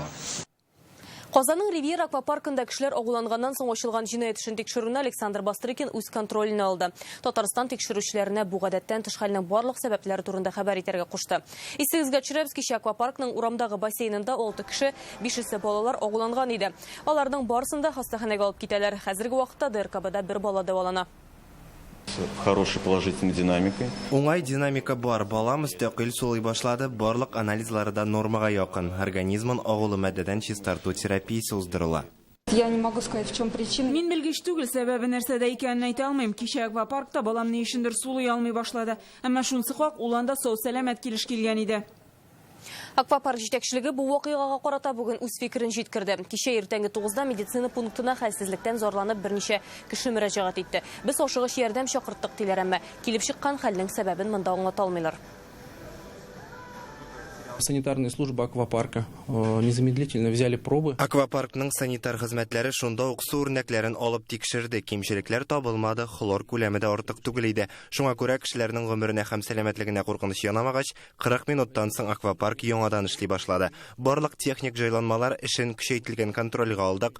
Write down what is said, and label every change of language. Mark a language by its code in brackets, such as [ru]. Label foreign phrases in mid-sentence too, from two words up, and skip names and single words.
[tt] Казанның Ривьера аквапаркында кешеләр агуланганнан соң ачылган җинаять эшен тикшерүне Александр Бастрыкин үз контроленә алды. Татарстан тикшерүчеләренә бу гадәттән тыш хәлнең барлык сәбәпләре турында хәбәр итәргә кушты. Исегезгә төшерәбез, кичә аквапаркның урамдагы бассейнында 6 кеше, 5-се балалар агуланган иде. Аларның барысын да хастаханәгә алып китәләр. Хәзерге вакытта ДРКБда бер бала дәвалана. [ru] Хорошей положительной динамикой. [tt] Уңай динамика бар. Бала мөстәкыйль сулый башлады. Барлык анализлары да нормага якын. Организмын агулы мәддәдән чистарту терапиясе уздырыла. [ru] Я не могу сказать, в чем причина. [tt] Мин белгеч түгел, сәбәбе нәрсәдә икәнен әйтә алмыйм. Кичә аквапаркта балам ни өчендер сулый алмый башлады. Әмма шунысы хак, ул анда сау-сәламәт килеш килгән иде. Аквапарк җитәкчелеге бу вакыйгага карата бүген үз фикерен җиткерде. Кичә иртәнге 9-да медицина пунктына хәлсезлектән зарланып берничә кеше мөрәҗәгать итте. Без ашыгыч ярдәм чакырттык диләр, әмма килеп чыккан хәлнең сәбәбен монда аңлата алмыйлар. [ru] Санитарные службы аквапарка незамедлительно взяли пробы. [tt] Аквапаркның санитар хезмәтләре шунда ук су үрнәкләрен алып тикшерде. Кимчелекләр табылмады, хлор күләме дә артык түгел иде. Шуңа күрә кешеләрнең гомеренә һәм сәламәтлегенә куркыныч янамагач, 40 минуттан соң аквапарк яңадан эшли башлады. Барлык техник җайланмалар эшен көчәйтелгән контрольгә алдык.